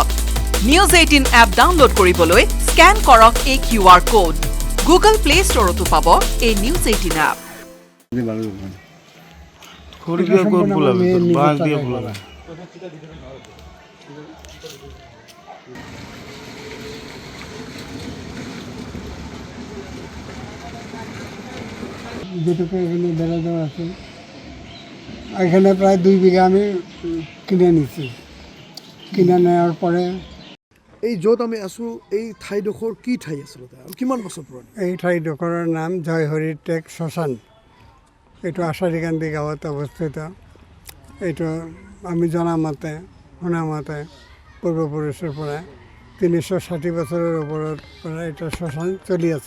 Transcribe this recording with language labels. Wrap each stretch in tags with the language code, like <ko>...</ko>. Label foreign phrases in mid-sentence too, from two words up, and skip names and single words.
<as>নিউজ 18 এপ ডাউনলোড কৰিবলৈ স্কেন কৰক এই QR কোড। গুগল প্লে ষ্টৰতো পাব এই নিউজ 18 এপ।</as> <bn>খড়ি দিয়ে পোলাবে বাঁশ দিয়ে পোলাবে যেটুকু এখানে বেড়া দেওয়া আছে এখানে প্রায় 2 বিঘা আমি কিনে নিছি। কিনে নেওয়ার পরে</bn> <as>এই য'ত আমি আছোঁ এই ঠাইডোখৰ কি ঠাই আচলতে আৰু কিমান বছৰ পুৰণি? এই ঠাইডোখৰৰ নাম জয়হৰি টেক শ্মশান। এইটো আশাৰীকান্দি গাঁৱত অৱস্থিত। এইটো আমি জনামতে শুনামতে পূৰ্বপুৰুষৰ পৰা 360 বছৰৰ ওপৰত পৰা এটা শ্মশান চলি আছে।</as>